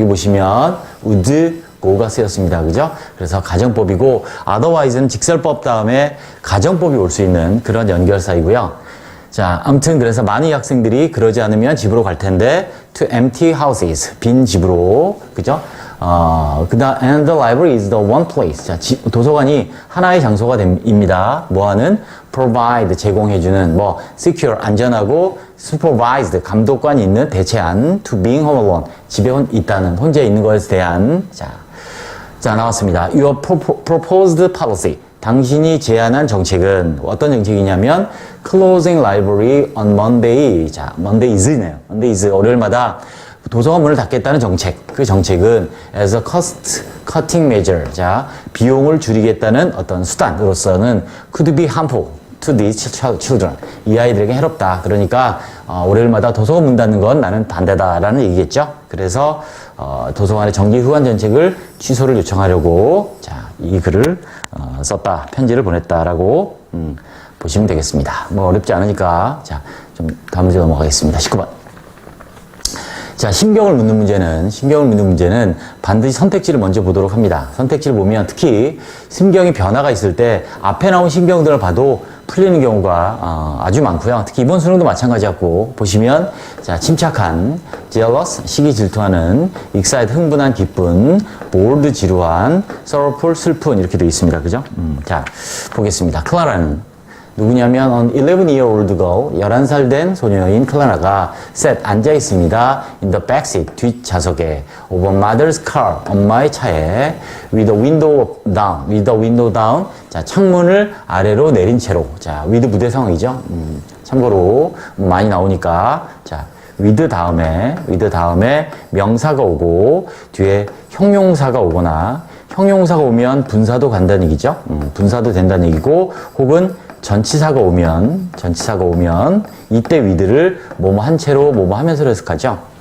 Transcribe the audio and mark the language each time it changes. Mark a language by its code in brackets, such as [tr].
[ko] 여기 보시면 would go가 쓰였습니다. 그죠? 그래서 가정법이고, otherwise는 직설법 다음에 가정법이 올 수 있는 그런 연결사이고요. 자, 아무튼 그래서 많은 학생들이 그러지 않으면 집으로 갈 텐데, [en] to empty houses, [ko] 빈 집으로, 그죠? [en] and the library is the one place. [ko] 자, 도서관이 하나의 장소가 됩니다. 뭐하는? provide, 제공해주는, secure, 안전하고, supervised, 감독관이 있는 대체한, [en] to being home alone, [ko] 집에 있다는, 혼자 있는 것에 대한, 자, 나왔습니다. [en] Your proposed policy. [ko] 당신이 제안한 정책은 어떤 정책이냐면 [en] closing library on Monday. [ko] 자, Monday is네요. Monday is 월요일마다 도서관 문을 닫겠다는 정책. 그 정책은 [en] as a cost cutting measure. [ko] 자, 비용을 줄이겠다는 어떤 수단으로서는 [en] could be harmful to these children. [ko] 이 아이들에게 해롭다. 그러니까 월요일마다 도서관 문 닫는 건 나는 반대다라는 얘기겠죠. 그래서 도서관의 정기 휴관 정책을 취소를 요청하려고 이 글을 썼다, 편지를 보냈다라고 보시면 되겠습니다. 어렵지 않으니까 좀 다음 문제 넘어가겠습니다. 19번. 자, 심경을 묻는 문제는 반드시 선택지를 먼저 보도록 합니다. 선택지를 보면 특히 심경의 변화가 있을 때 앞에 나온 심경들을 봐도 풀리는 경우가 아주 많고요. 특히 이번 수능도 마찬가지였고, 보시면 자, 침착한, jealous, 시기 질투하는, excited, 흥분한, 기쁜, bored, 지루한, sorrowful, 슬픈 이렇게 되어 있습니다. 그죠? 자, 보겠습니다. 클라라는 누구냐면 [en] an 11-year-old girl, [ko] 11살 된 소녀인 클라라가 sat, 앉아 있습니다. [en] in the backseat, [ko] 뒷좌석에 [en] of a mother's car, [ko] 엄마의 차에 [en] with the window down, [ko] 자, 창문을 아래로 내린 채로. 자, with 부대 상황이죠. 참고로 많이 나오니까 자, with 다음에 명사가 오고 뒤에 형용사가 오거나, 형용사가 오면 분사도 간다는 얘기죠. 분사도 된다는 얘기고, 혹은 전치사가 오면 이때 with를 뭐뭐 한 채로 뭐뭐 하면서로 해석하죠.